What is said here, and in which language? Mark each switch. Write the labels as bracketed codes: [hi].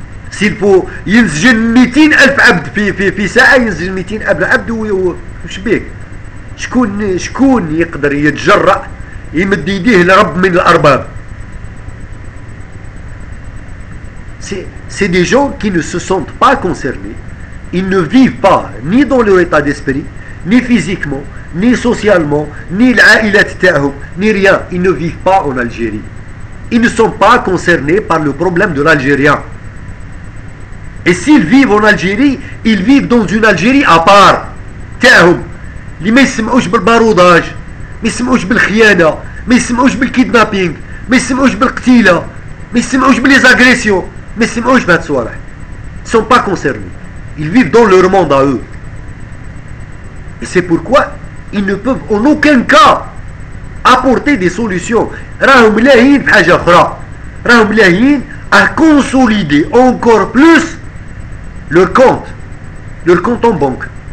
[ar] سيلفو ينسجن 200,000 عبد في ساعه، ينسجن 200,000 عبد. وش بيك؟ شكون يقدر يتجرأ يمد يديه لرب من الارباب؟ [fr] C'est des gens qui ne se sentent pas concernés. Ils ne vivent pas ni dans leur état d'esprit, ni physiquement, ni socialement, ni [ar] l'ailat ta'hum, [fr] ni rien. Ils ne vivent pas en Algérie. Ils ne sont pas concernés par le problème de l'Algérien. Et s'ils vivent en Algérie, ils vivent dans une Algérie à part. [ar] ta'hum. اللي ما يسمعوش بالباروداج، ما يسمعوش بالخيانة، ما يسمعوش بالكيدنابينغ، ما يسمعوش بالقتيلة، ما يسمعوش بالليزاغريسيون، ما يسمعوش بهاد الصوالح. [fr] Ils ne sont pas concernés. Ils vivent dans leur monde à eux. Et c'est pourquoi ils ne peuvent en aucun cas apporter des solutions. [ar] راهم لاهين في حاجة أخرى. راهم لاهين [fr] à consolider encore plus leur compte en banque.